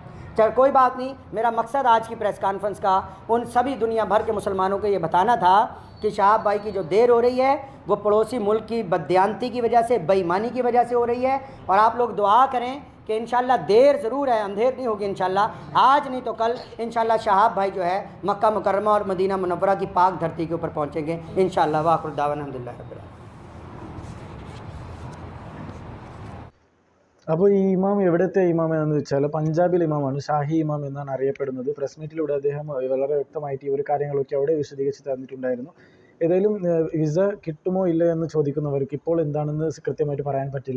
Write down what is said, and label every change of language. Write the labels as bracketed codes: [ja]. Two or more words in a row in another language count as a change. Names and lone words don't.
[hi] चल कोई बात नहीं, मेरा मकसद आज की प्रेस कॉन्फ्रेंस का उन सभी दुनिया भर के मुसलमानों को ये बताना था कि शहाब भाई की जो देर हो रही है वो पड़ोसी मुल्क की बदयांती की वजह से, बेईमानी की वजह से हो रही है। और आप लोग दुआ करें कि इंशाल्लाह देर ज़रूर है, अंधेर नहीं होगी इंशाल्लाह, आज नहीं तो कल इंशाल्लाह शहाब भाई जो है मक्का मुकर्रमा और मदीना मुनव्वरा की पाक धरती के ऊपर पहुँचेंगे इंशाल्लाह। [ar] وآخر دعوانا الحمد لله رب العالمين. [ml] അപ്പോൾ ഈ ഇമാം എവിടുത്തെ ഇമാം എന്ന് വെച്ചാൽ പഞ്ചാബിലെ ഇമാമാണ്, ഷാഹി ഇമാം എന്നാണ് അറിയപ്പെടുന്നത്. പ്രസ് മീറ്റിലൂടെ അദ്ദേഹം വളരെ വ്യക്തമായിട്ട് ഈ ഒരു കാര്യങ്ങളൊക്കെ അവിടെ വിശദീകരിച്ച് തന്നിട്ടുണ്ടായിരുന്നു. ഏതായാലും വിസ കിട്ടുമോ ഇല്ല എന്ന് ചോദിക്കുന്നവർക്ക് ഇപ്പോൾ എന്താണെന്ന് കൃത്യമായിട്ട് പറയാൻ പറ്റില്ല.